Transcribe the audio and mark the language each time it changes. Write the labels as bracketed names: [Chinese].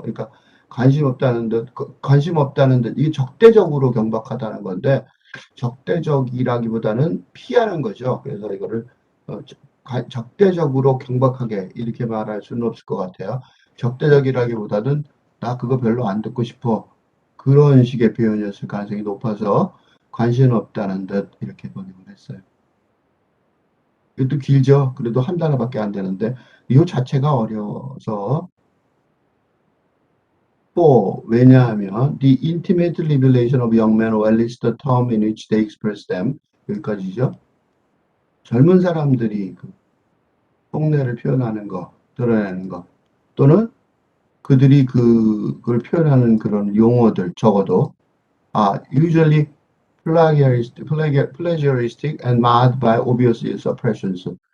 [Korean] 그러니까 관심 없다는 듯 이게 적대적으로 경박하다는 건데 적대적이라기보다는 피하는 거죠. 그래서 이거를 적대적으로 경박하게 이렇게 말할 수는 없을 것 같아요. 적대적이라기보다는 나 그거 별로 안 듣고 싶어. 그런 식의 표현이었을 가능성이 높아서 관심 없다는 듯 이렇게 번역을 했어요. 이것도 길죠. [English] 그래도 한 단어밖에 안 되는데 이 자체가 어려워서 왜냐하면 the intimate revelation of young men or at least the term in which they express them 여기까지죠. [Korean] 젊은 사람들이 그 속내를 표현하는 거, 드러내는 거 또는 그들이 그걸 표현하는 그런 용어들 적어도 usually plagiaristic and marred by obvious suppressions.